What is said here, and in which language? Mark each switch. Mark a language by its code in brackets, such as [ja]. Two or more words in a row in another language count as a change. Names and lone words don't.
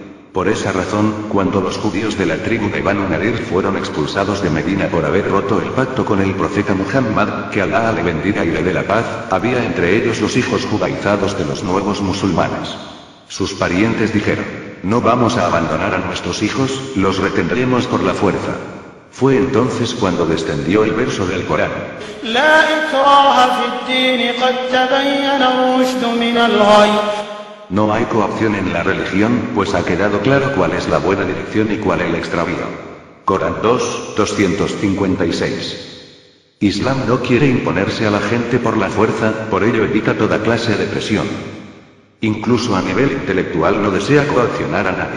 [es] Por esa razón, cuando los judíos de la tribu de Banu Nadir fueron expulsados de Medina por haber roto el pacto con el profeta Muhammad, que Allah le bendiga y le dé la paz, había entre ellos los hijos judaizados de los nuevos musulmanes. Sus parientes dijeron: no vamos a abandonar a nuestros hijos, los retendremos por la fuerza. Fue entonces cuando descendió el verso del Corán: [ar] لا إكراه في الدين قد تبين الرشد من الغي. [es] No hay coacción en la religión, pues ha quedado claro cuál es la buena dirección y cuál el extravío. Corán 2, 256. Islam no quiere imponerse a la gente por la fuerza, por ello evita toda clase de presión. Incluso a nivel intelectual no desea coaccionar a nadie.